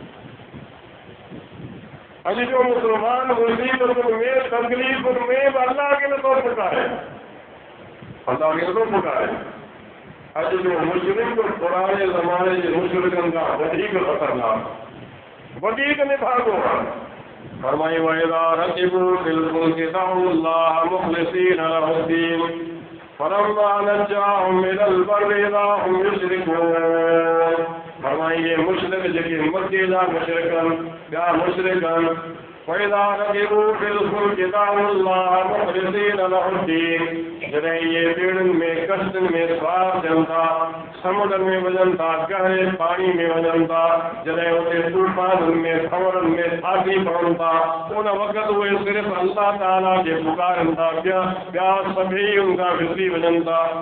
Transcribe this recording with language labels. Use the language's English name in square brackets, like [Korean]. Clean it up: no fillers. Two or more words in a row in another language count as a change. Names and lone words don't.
[Sindhi] अॼु जो मुस्लमान मुसीबतुनि में, तकलीफ़ुनि में बि अल्लाह खे नथो पुकारे, अल्लाह खे नथो पुकारे। अॼु जो मुशरिक पुराणे ज़माने जे मुशरिकनि खां वधीक ख़तरनाक, वधीक निभागो आहे। [Arabic] फरमाई وإذا ركبوا في الفلك دعوا الله مخلصين له الدين فلما نجاهم إلى البر إذا هم يشركون. [Sindhi] फरमाई ये मुशरिक जेके मक्के जा मुशरिकन, ॿिया मुशरिकन, [Arabic] وإذا ركبوا في الفلك دعوا الله مخلصين له الدين, [Sindhi] जॾहिं इहे ॿेड़ियुनि में, कश्तियुनि में सवार थियनि था, समुंडनि में वञनि था, गहरे पाणी में वञनि था, जॾहिं उते तूफ़ाननि में, भंवरनि में फासी पवनि था, उन वक़्तु उहे सिर्फ़ु अल्लाह ताला खे पुकारनि था, ॿिया सभई उन खां विसरी वञनि था।